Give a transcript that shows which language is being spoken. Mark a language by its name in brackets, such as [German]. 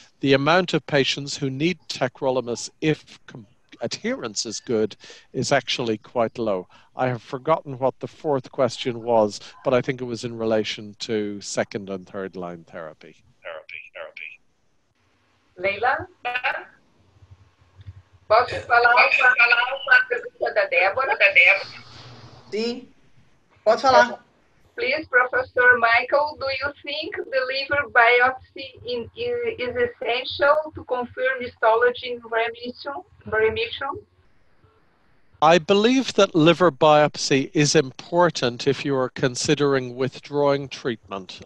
[English] The amount of patients who need tacrolimus, if adherence is good, is actually quite low. I have forgotten what the fourth question was, but I think it was in relation to second and third line therapy. Leila? [Portuguese] Posso falar uma pergunta da Débora? Sim, pode falar. [English] Please, Professor Michael, do you think the liver biopsy is essential to confirm histology remission? I believe that liver biopsy is important if you are considering withdrawing treatment.